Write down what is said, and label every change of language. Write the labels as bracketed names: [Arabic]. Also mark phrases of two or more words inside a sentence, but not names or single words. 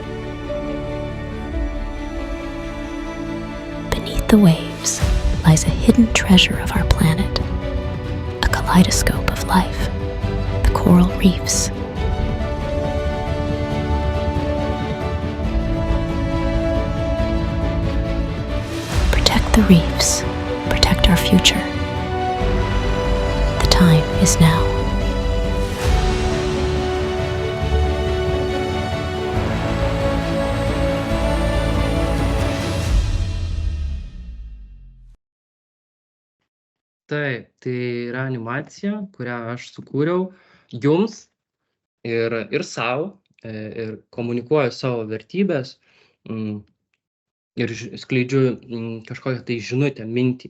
[English] Beneath the waves lies a hidden treasure of our planet, a kaleidoscope of life, the coral reefs. Protect the reefs our future. The time is now. [Lithuanian] Taip, tai yra animacija, kurią aš sukūriau jums ir sau, ir komunikuoju savo vertybės, ir skleidžiu kažkokią tai žinutę, mintį.